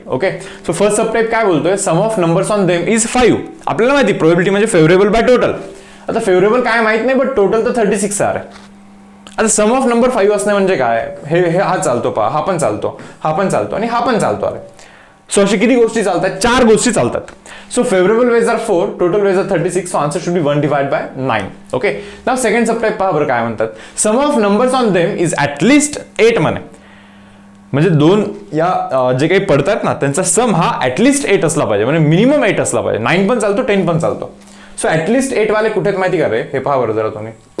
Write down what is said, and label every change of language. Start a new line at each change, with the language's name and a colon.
English: okay, so first subtype
Marathi: काय बोलतोय,
English: Sum of numbers on them is 5.
Marathi: आपल्याला माहिती प्रोबॅबिलिटी म्हणजे फेवरेबल बाय टोटल. आता फेवरेबल काय माहित नाही, बट टोटल तर 36 आहे. आता सम ऑफ नंबर 5 असणे म्हणजे काय, हे हा चालतो पहा, हा पण चालतो, हा पण चालतो आणि हा पण चालतो. अरे सो अशी किती गोष्टी चालतात? 4 गोष्टी चालतात.
English: So favourable ways are 4, total ways are 36, so answer should be 1 divide by 9. Okay, now second subtype
Marathi: पहा बरं काय म्हणतात.
English: Sum of numbers on them is at least 8 म्हणे.
Marathi: म्हणजे दोन या जे काही पडतात ना त्यांचा सम हा ॲटलिस्ट 8 असला पाहिजे, म्हणजे मिनिमम 8 असला पाहिजे. 9 पण चालतो, 10 पण चालतो. सो ॲटलिस्ट 8 वाले कुठे माहिती का रे? हे पहा बरं जरा तुम्ही.